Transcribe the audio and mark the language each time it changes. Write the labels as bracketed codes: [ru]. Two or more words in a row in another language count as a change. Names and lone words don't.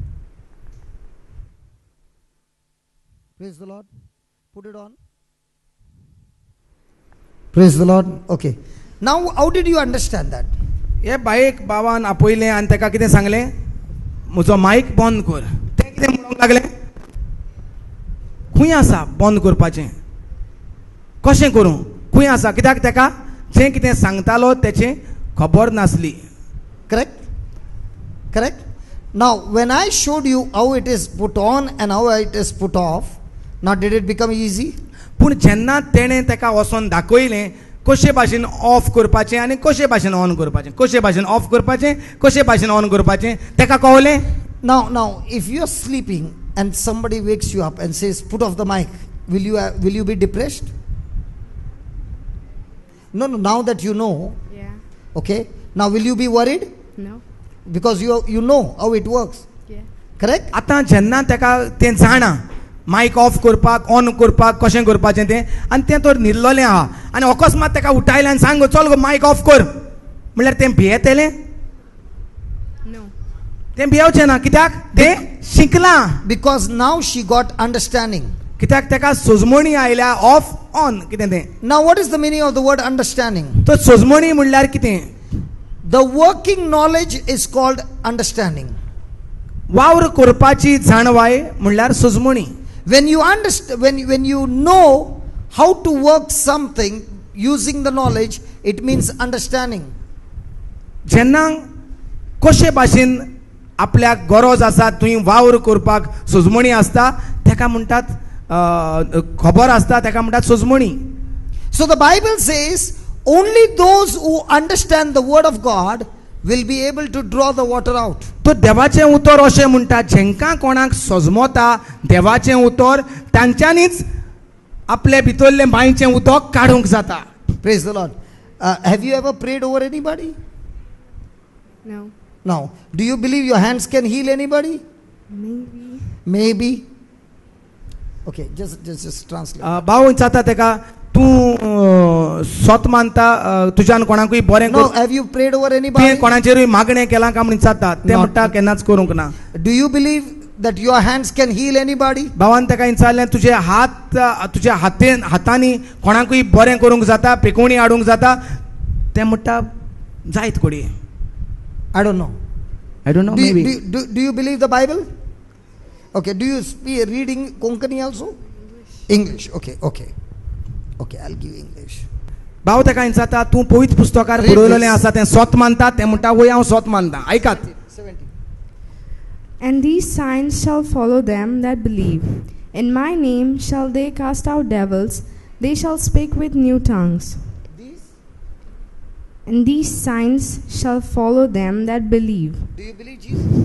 [en] Praise the Lord. Put it on. Praise the Lord. Okay. Now, how did you understand that? [kok] हे बायेक बाबान आपयलें आनी ताका कितें सांगलें म्हजो मायक बंद कर तें कितें म्हणूंक लागलें खंय आसा बंद करपाचें कशें करूं खंय आसा कित्याक ताका जें कितें सांगतालो तेचें खबर नासली [en] Correct? Correct? Now, when I showed you how it is put on and how it is put off, now did it become easy? [kok] पूण जेन्ना तेणें ताका वचोन दाखयलें कशे भाशेन ऑफ करपाचें आनी कशे भाशेन ऑन करपाचें कशे भाशेन ऑफ करपाचें कशे भाशेन ऑन करपाचें ताका कळलें [en] Now, if you are sleeping and somebody wakes you up and says, "Put off the mic," will you be depressed? No. Now that you know, Yeah. okay. Now, will you be worried No. because you know how it works? Yeah. Correct? [kok] आतां जेन्ना ताका तें जाणा मायक ऑफ करपाक ऑन करपाक कशें करपाचें तें आनी तें तर न्हिदलोलें आहा आनी अकस्मात ताका उठयलें आनी सांग चल गो मायक ऑफ कर म्हणल्यार तें भियेतलें [en] No. [kok] तें भियेवचें ना कित्याक तें शिकलां [en] Because now she got understanding. [kok] कित्याक ताका सोजमणी आयल्या ऑफ ऑन कितें तें [en] Now, what is the meaning of the word understanding? [kok] तो सोजमणी म्हणल्यार कितें [en] The working knowledge is called understanding. [kok] वावर करपाची जाणवाय म्हणल्यार सोजमणी [en] When you understand, when you know how to work something using the knowledge, it means understanding. [kok] जेन्ना कशे भाशेन आपल्याक गरज आसा थंय वावर करपाक सोजमणी आसता ताका म्हणटात खबर आसता ताका म्हणटात सोजमणी [en] So the Bible says only those who understand the word of God will be able to draw the water out. [kok] तो देवाचें उतर अशें म्हणटा जेंकां कोणाक सोजमोता देवाचें उतर तांच्यांनीच आपले भितरलें मांयचें उदक काडूंक जाता [en] Praise the Lord. Have you ever prayed over anybody? No. No. Do you believe your hands can heal anybody? Maybe. Maybe. Okay, just translate. [kok] भाव जाता ताका तूं स्वत मानता तुज्यान कोणाकूय बरें [en] No, [kok] कर [en] have you prayed over [kok] तुवें [en] anybody? [kok] कोणाचेरूय मागणें केलां काय म्हणून जाता तें [en] Not- [kok] म्हणटा केन्नाच करूंक ना [en] Do you believe that your hands can heal anybody? [kok] भावान ताका विचारलें तुजे हात तुज्या हातांनी कोणाकूय बरें करूंक जाता पिकोवणी हाडूंक जाता तें म्हणटा जायत कोडी [en] I don't know. I don't know Do you, मेबी do you believe the Bible? Okay, do you speak reading Konkani also? English. Okay. Okay, I'll give English. [kok] भाव ताका विचारता तूं पवित्र पुस्तकार [en] Read [kok] बरोवलेलें [en] this. [kok] आसा तें स्वत मानता तें म्हणटा वय हांव स्वत मानता ऐकात [en] 17. And these signs shall follow them that believe. In my name shall they cast out devils. They shall speak with new tongues. These, And these signs shall follow them that believe. do you believe Jesus?